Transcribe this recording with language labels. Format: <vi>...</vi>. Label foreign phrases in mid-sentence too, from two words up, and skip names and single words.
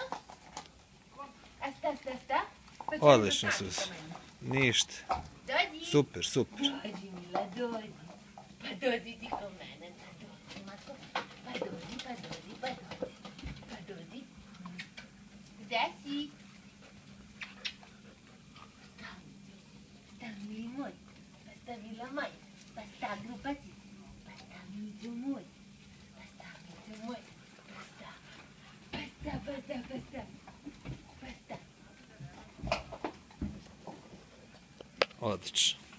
<sr>A šta? Odlično, Suza. Ništa. Dođi. Super. Dođi, Mila, dođi. Pa dođi ti ko mene, dođi, Mako. Pa dođi. Gde si? Sta, mili moj. Pa sta, mila moja. Pa sta, grupacice. Pa sta, miđo moj. Pa sta. Odlično.</sr>